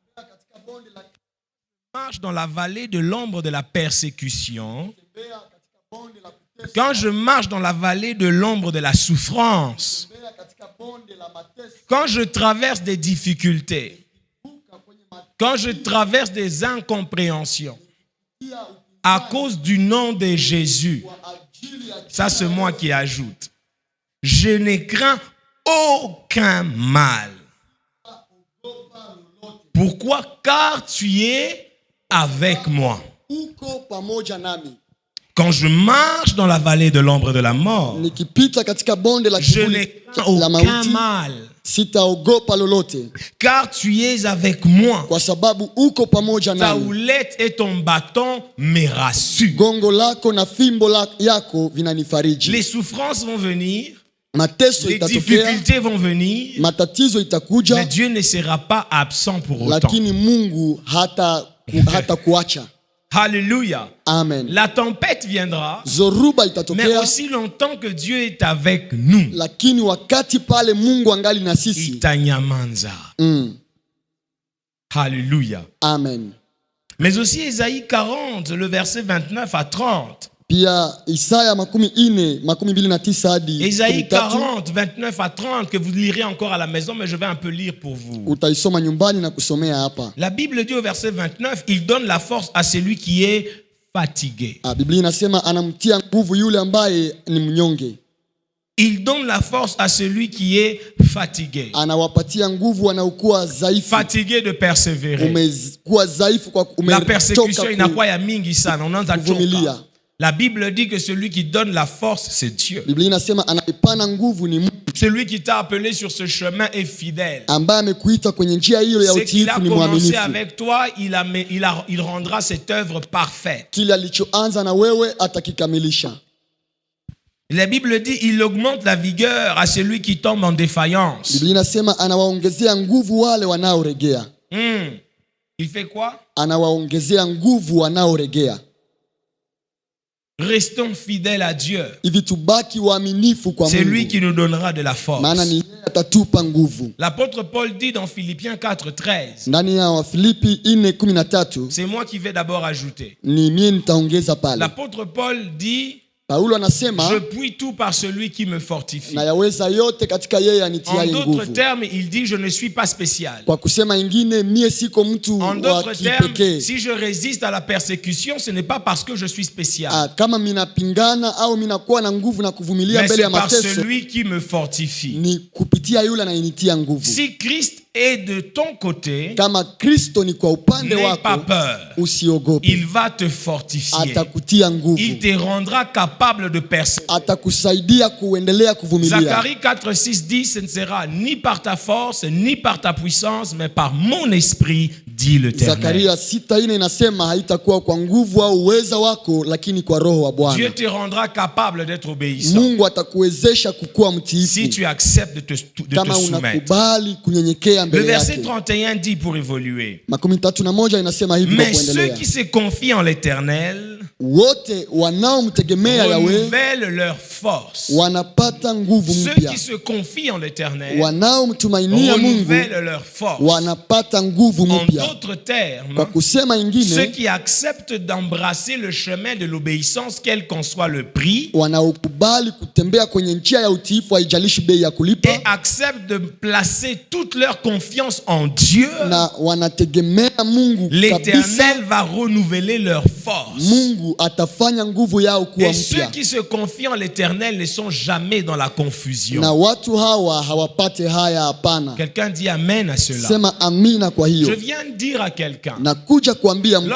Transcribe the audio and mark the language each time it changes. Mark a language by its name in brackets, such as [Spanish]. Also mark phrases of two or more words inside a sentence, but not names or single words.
[French] marche dans la vallée de l'ombre de la persécution, quand je marche dans la vallée de l'ombre de la souffrance, quand je traverse des difficultés, quand je traverse des incompréhensions, à cause du nom de Jésus, ça c'est moi qui ajoute, je ne crains aucun mal. Pourquoi? Car tu es avec moi. [Swahili] Uko pamoja nami. [French] Quand je marche dans la vallée de l'ombre de la mort, [Swahili] Nikipita katika bonde la [French] je [Swahili] kivuli [French] n'ai [Swahili] la [French] aucun [Swahili] mauti, [French] mal. [Swahili] sitaogopa lolote, [French] Car tu es avec moi. [Swahili] kwa sababu uko pamoja [French] Ta [Swahili] nami. [French] houlette et ton bâton me rassurent. [Swahili] Gongo lako na fimbo yako vinanifariji. [French] Les souffrances vont venir, [Swahili] Mateso [French] les [Swahili] itatokea, [French] difficultés vont venir, [Swahili] matatizo [French] mais [Swahili] itakuja, [French] Dieu ne sera pas absent pour autant. [Swahili] lakini Mungu hata kuacha. [French] Alléluia. Amen. La tempête viendra, [Swahili] Zoruba [French] mais [Swahili] itatokea, [French] aussi longtemps que Dieu est avec nous, [Swahili] lakini wakati pale Mungu angali na sisi. itanyamanza. [French] Alléluia. Amen. Mais aussi Ésaïe 40, le verset 29 à 30. [Swahili] Pia Isaya 29 hadi [French] Ésaïe 13, 40, 29 à 30, que vous lirez encore à la maison, mais je vais un peu lire pour vous. [Swahili] utaisoma nyumbani na kusomea hapa. [French] La Bible dit au verset 29, il donne la force à celui qui est fatigué. [Swahili] Biblia inasema anamtia nguvu yule ambaye ni mnyonge. [French] Il donne la force à celui qui est fatigué. [Swahili] Anawapatia nguvu wanaokuwa dhaifu. [French] Fatigué de persévérer. [Swahili] Umekuwa dhaifu kwa [French] La persécution [Swahili] umechoka inakuwa ya mingi sana, unaanza kuvumilia. choka. [French] La Bible dit que celui qui donne la force, c'est Dieu. [Swahili] Biblia inasema anayepana nguvu ni Mungu. [French] Celui qui t'a appelé sur ce chemin est fidèle. [Swahili] Ambaye amekuita kwenye njia hiyo ya [French] Ce qu'il a [Swahili] utiifu ni [French] commencé [Swahili] mwaminifu. [French] avec toi, il rendra cette œuvre parfaite. [Swahili] Kile alichoanza na wewe atakikamilisha. [French] La Bible dit, il augmente la vigueur à celui qui tombe en défaillance. [Swahili] Biblia inasema anawaongezea nguvu wale wanaoregea. [French] Il fait quoi? [Swahili] Anawaongezea nguvu wanaoregea. [French] Restons fidèles à Dieu. [Swahili] Hivi tubaki waaminifu kwa [French] C'est lui [Swahili] Mungu. [French] qui nous donnera de la force. [Swahili] Maana ni yeye atatupa nguvu. [French] L'apôtre Paul dit dans Philippiens 4:13, [Swahili] Ndani ya Wafilipi 4:13 [French] c'est moi qui vais d'abord ajouter. [Swahili] ni mie nitaongeza pale. [French] L'apôtre Paul dit, [Swahili] Paulo anasema [French] je puis tout par celui qui me fortifie. [Swahili] na yaweza yote katika yeye [French] En [Swahili] anitiaye [French] d'autres [Swahili] nguvu. [French] termes, il dit, je ne suis pas spécial. [Swahili] Kwa kusema ingine mie siko mtu [French] En [Swahili] wa [French] d'autres termes, [Swahili] kipekee. [French] si je résiste à la persécution, ce n'est pas parce que je suis spécial, [Swahili] Kama minapingana au minakuwa na nguvu na kuvumilia [French] mais [Swahili] mbele [French] c'est [Swahili] ya [French] par [Swahili] mateso [French] celui qui me fortifie. [Swahili] ni kupitia yule anayenitia nguvu. [French] Si Christ est de ton côté, [Swahili] Kama Kristo ni kwa upande [French] n'aie pas [Swahili] wako, [French] peur. [Swahili] usiogope. [French] Il va te fortifier. [Swahili] Atakutia [French] Il [Swahili] nguvu. [French] te rendra capable de persévérer. [Swahili] Atakusaidia kuendelea kuvumilia. [French] Zacharie 4:6 dit, ce ne sera ni par ta force, ni par ta puissance, mais par mon esprit, dit l'Éternel. [Swahili] Zakaria 6:4 inasema haitakuwa kwa nguvu au uweza wako, lakini kwa roho wa [French] Dieu [Swahili] Bwana. [French] te rendra capable d'être obéissant [Swahili] Mungu atakuwezesha kukuwa [French] si [Swahili] mtiifu [French] tu acceptes de te [Swahili] kama [French] soumettre. [Swahili] unakubali kunyenyekea [French] Le [Swahili] mbele [French] verset [Swahili] yake. [French] 31 dit pour évoluer, [Swahili] 31 inasema hivi kwa [French] mais ceux [Swahili] kuendelea. [French] qui se confient en l'Éternel [Swahili] Wote wanaomtegemea Yawe [French] renouvellent leur force. [Swahili] wanapata nguvu [French] Ceux [Swahili] mpya. [French] qui se confient en l'Éternel [Swahili] Wanaomtumainia Mungu [French] renouvellent leur force. [Swahili] wanapata nguvu [French] En [Swahili] mpya. [French] d'autres termes, [Swahili] Kwa kusema [French] ceux [Swahili] ingine, [French] qui acceptent d'embrasser le chemin de l'obéissance, quel qu'en soit le prix, [Swahili] wanaokubali kutembea kwenye njia ya utiifu, haijalishi bei ya [French] et [Swahili] kulipa, [French] acceptent de placer toute leur confiance en Dieu, [Swahili] na wanategemea Mungu kabisa. [French] l'Éternel va renouveler leur force. [Swahili] Mungu atafanya nguvu yao kuwa [French] Et ceux [Swahili] mpya, [French] qui se confient en l'Éternel ne sont jamais dans la confusion. [Swahili] na watu hawa hawapate haya. Hapana, [French] Quelqu'un dit Amen à cela. [Swahili] sema amina. Kwa [French] Je [Swahili] hiyo [French] viens de dire à quelqu'un, [Swahili] nakuja kuambia mtu,